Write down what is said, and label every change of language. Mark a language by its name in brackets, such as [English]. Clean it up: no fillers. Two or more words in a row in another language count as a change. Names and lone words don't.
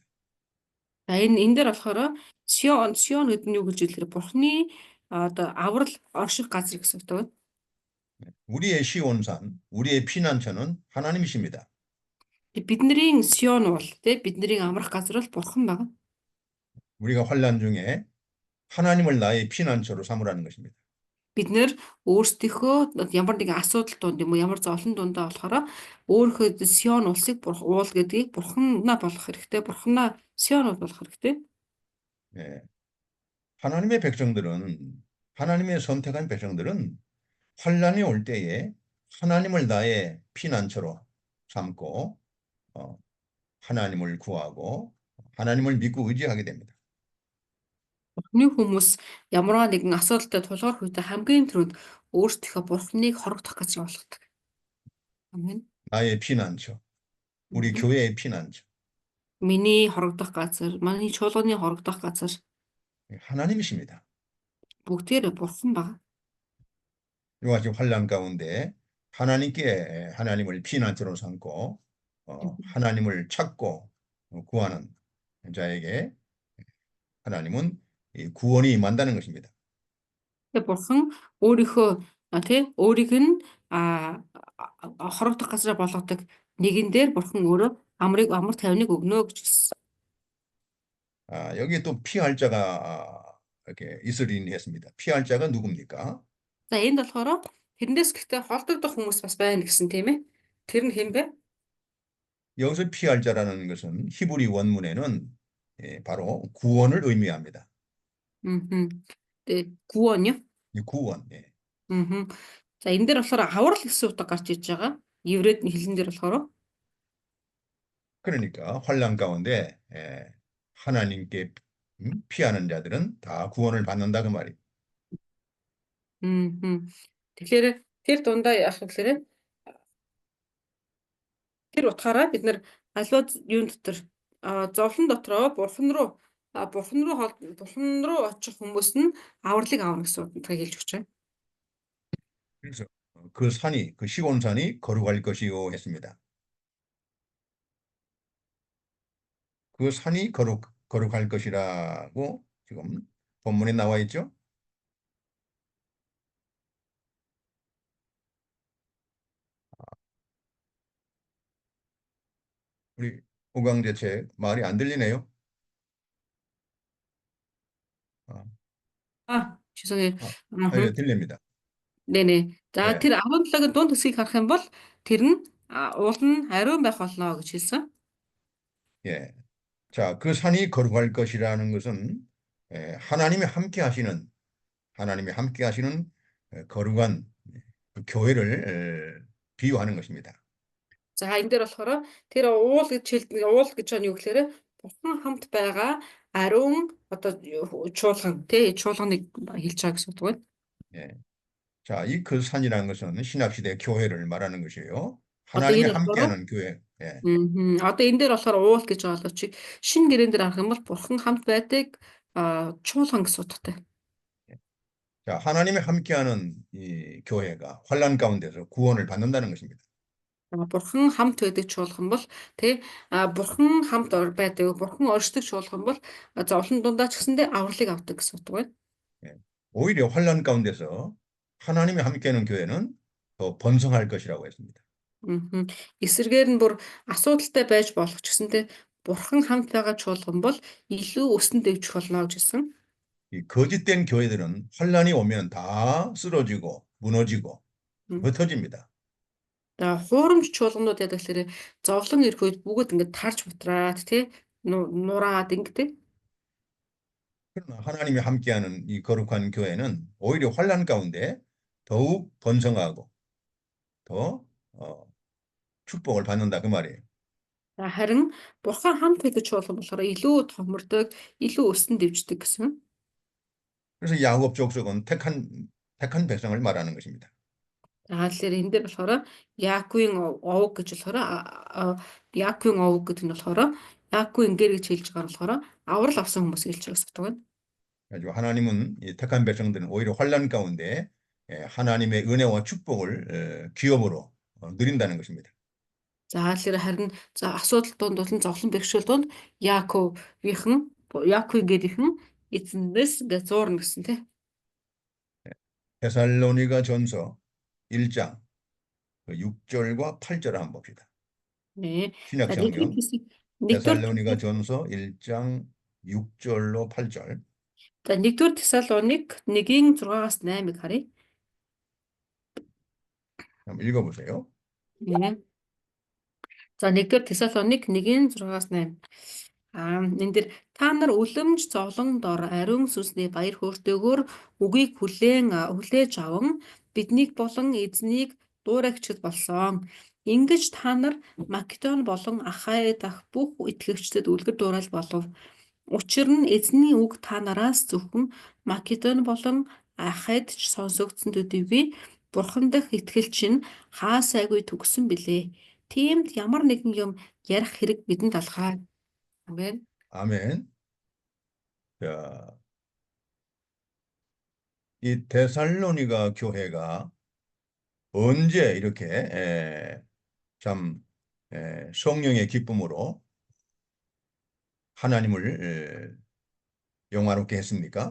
[Mongolian] За энэ дээр болохоор Сион гэдэг нь юу гэж хэлэхээр Бурхны одоо аврал орших газар гэсэн үг байна. [Korean] 우리의 시온산, 우리의 피난처는 하나님이십니다. [Mongolian] Бидний Сион бол тий бидний амрах газар бол Бурхан байна. [Korean] 우리가 환난 중에 하나님을 나의 피난처로 삼으라는 것입니다. [Mongolian] Бид нэр өөрсдийнхөө ямар нэгэн асуудал донд юм уу ямар зовлон дундаа болохоор өөрийнхөө Сион улсыг уул гэдгийг Бурханаа болгох хэрэгтэй. Бурханаа Сион болгох хэрэгтэй. [Korean] 예. 하나님의 백성들은 하나님의 선택한 백성들은 환란이 올 때에 하나님을 나의 피난처로 삼고 하나님을 구하고 하나님을 믿고 의지하게 됩니다. [Mongolian] Бурхны хүмүүс ямарваа нэгэн асуудалтай тулгарх үедээ хамгийн түрүүнд өөрсдийнхөө Бурхныг хорогдох гэж болгодог. Амен. [Korean] 나의 피난처, 우리 교회의 피난처. [Mongolian] Миний хорогдох газар, миний чуулганы хорогдох газар [Korean] 하나님이십니다. [Mongolian] бүгдээр Бурхан баг. [Korean] 이와 같이 환란 가운데 하나님께 하나님을 피난처로 삼고 하나님을 찾고 구하는 자에게 하나님은 이 구원이 임한다는 것입니다. [Mongolian] Тэгээ Бурхан өөрийнхөө өөрийг нь хорогдох газараа болгодог нэгэн дээр Бурхан өөрөө амар тайвныг өгнө гэж хэлсэн. [Korean] 여기 또 피할 자가 이렇게 있으리니 했습니다. 피할 자가 누굽니까? [Mongolian] За энд болохоор тэрнээс гэхдээ холдогдох хүмүүс бас байна гэсэн тийм ээ. Тэр нь хэн бэ? [Korean] 여기서 피할 자라는 것은 히브리 원문에는 바로 구원을 의미합니다. [Mongolian] Тэгээ 구원요? [Korean] 이 구원. 예. [Mongolian] За энэ дээр болохоор аврал гэсэн утга гарч иж байгаа. Еврейд хэлэн дээр болохоор [Korean] 그러니까 환란 가운데 하나님께 피하는 자들은 다 구원을 받는다 그 말이에요. [Mongolian] Тэгэхээр тэр дундаа яах вэ гэхээр тэр утгаараа бид нар аливаа юун дотор зовлон дотроо бурхан руу очих хүмүүс нь авралыг авна гэсэн утгыг хэлж өгч байна. [Korean] 그래서 그 산이 그 시온산이 거룩할 것이요 했습니다. 그 산이 거룩할 것이라고 지금 본문에 나와 있죠. 우리 오강재 책 말이 안 들리네요. 죄송해요. 네, 들립니다. 네네. [Mongolian] За [Korean] 네. [Mongolian] тэр 17-гийн дунд хэсгийг харах юм бол тэр нь уул нь ариун байх болно гэж хэлсэн. [Korean] 예. 자, 그 산이 거룩할 것이라는 것은 하나님이 함께 하시는 거룩한 그 교회를 비유하는 것입니다. [Mongolian] За энэ дээр болохоор тэр уул гэж байна юу гэхээр бурхан хамт байгаа ариун чуулган чуулганыг хэлж байгаа гэсэн үг байна. [Korean] 예. 자, 이 그 산이라는 것은 신약시대 교회를 말하는 것이에요. 하나님이 함께하는 교회. 예. [Mongolian] Одоо энэ дээр болохоор уул гэж байгаа боловч шинэ гэрэн дээр харах юм бол бурхан хамт байдаг чуулган гэсэн утгатай. [Korean] 자, 하나님이 함께하는 이 교회가 환란 가운데서 구원을 받는다는 것입니다. [Mongolian] Бурхан хамт байдаг чуулган бол бурхан хамт байдаг, бурхан оршдог чуулган бол зовлон дундаа ч гэсэндээ авралыг авдаг гэсэн утга байна. [Korean] 예. 오히려 환란 가운데서 하나님이 함께하는 교회는 더 번성할 것이라고 했습니다. [Mongolian] Эсвэргээр нь бүр асуудалтай байж болох ч гэсэндээ бурхан хамт байгаа чуулган бол илүү өсөн дэвжих болно гэж хэлсэн. [Korean] 이 거짓된 교회들은 환란이 오면 다 쓰러지고 무너지고 흩어집니다. [Mongolian] Хуурамч чуулганууд яадаг гэхээр зовлон ирэх үед бүгд ингээд тарж бутраад нураад ингээд. [Korean] 그러나 하나님이 함께하는 이 거룩한 교회는 오히려 환란 가운데 더욱 번성하고 더 축복을 받는다 그 말이에요. [Mongolian] Харин бурхан хамт байдаг чуулган болохоор илүү томордог, илүү өсөн дэвждэг гэсэн. [Korean] 그래서 야곱 족속은 택한 백성을 말하는 것입니다. [Mongolian] Тэгэхээр энэ дээр болохоор Яаковын овог гэж болохоор Яаковын овог гэдэг нь болохоор Яаковын гэр гэж хэлж байгаа болохоор аврал авсан хүмүүс хэлж байгаа гэсэн үг байна. [Korean] 그래서 하나님은 이 택한 백성들은 오히려 환란 가운데 하나님의 은혜와 축복을 기업으로 누린다는 것입니다. [Mongolian] За тэгэхээр харин асуудал донд болон зовлон бэрхшээл донд Яаковын гэрийнхэн эзэндээс ингээд зуурна гэсэн тий. [Korean] 데살로니가 전서 1장 6절과 8절을 한번 봅시다. 네. 신약 성경 데살로니가 전서 1장 6절로 8절. [Mongolian] За 1-р Тесалоник 1-6-аас 8-ыг харъя. [Korean] 한번 읽어보세요. 네. [Mongolian] За 1-р Тесалоник 1-6-аас 8. Энэ дэр та нар үлэмж зовлон дор ариун сүнсний баяр хөөртэйгөөр үгийг хүлээж аван биднийг болон эзнийг дуурайгчд болсон. Ингэж та нар Македон болон Ахай дахь бүх итгэгчдэд үлгэр дуурайл болов. Учир нь эзний үг та нараас зөвхөн Македон болон Ахайд ч сонсогдсон төдийгүй Бурхан дах итгэл чинь хаа сайгүй төгсөн билээ. Тиймд ямар нэгэн юм ярих хэрэг бидэнд алхаа. Амен. [Korean] 아멘. 자, 이 데살로니가 교회가 언제 이렇게 참 성령의 기쁨으로 하나님을 영화롭게 했습니까?